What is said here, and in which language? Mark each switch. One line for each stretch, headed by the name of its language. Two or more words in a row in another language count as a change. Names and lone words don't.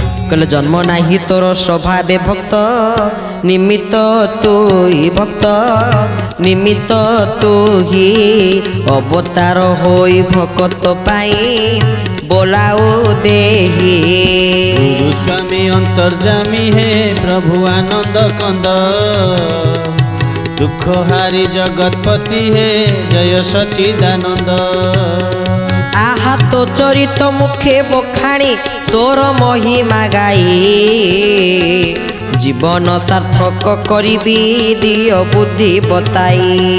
Odia: କହିଲେ ଜନ୍ମ ନାହିଁ ତୋର ସ୍ୱଭାବେ ଭକ୍ତ ନିମିତ୍ତ ତୁ ହି ଭକ୍ତ ନିମିତ୍ତ ତୁ ହି ଅବତାର ହୋଇ ଭକତ ପାଇଁ ବୋଲାଉ ଦେହି।
Hindi: गुरु स्वामी अंतर्जामी है प्रभु आनंद कंद दुख हारी जगतपति है जय सच्चिदानंद।
Odia: ଆହା ତୋ ଚରିତ ମୁଖେ ବଖାଣି ତୋର ମହିମା ଗାଇ ଜୀବନ ସାର୍ଥକ କରିବି ଦିଅ ବୁଦ୍ଧି ବତାଇ।